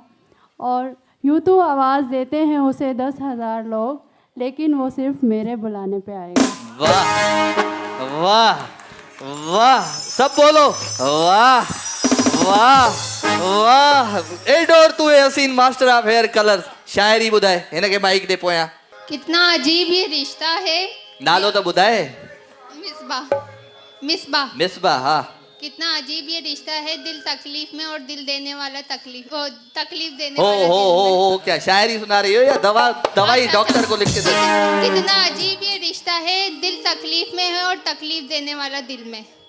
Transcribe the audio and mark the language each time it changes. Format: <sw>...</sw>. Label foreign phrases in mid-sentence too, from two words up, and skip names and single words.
<hi>और यूँ तो आवाज़ देते हैं उसे 10,000 लोग, लेकिन वो सिर्फ मेरे बुलाने पे आएगा। वाह वाह वाह, सब बोलो वाह वाह वाह। एडोर तू है हसीन मास्टर ऑफ हेयर कलर्स।</hi> <sd>शायरी ॿुधाए, हिनखे माइक दे पोयां।</sd> <hi>कितना अजीब ये रिश्ता है।</hi> <sd>नालो तो ॿुधाए। मिसबा। मिसबा। मिसबा, हाँ।</sd> <hi>कितना अजीब ये रिश्ता है, दिल तकलीफ में और दिल देने वाला तकलीफ देने हो वाला हो दिल हो में। हो, क्या शायरी सुना रही हो या दवाई डॉक्टर को लिख के दे? कितना अजीब ये रिश्ता है, दिल तकलीफ में है और तकलीफ देने वाला दिल में।</hi>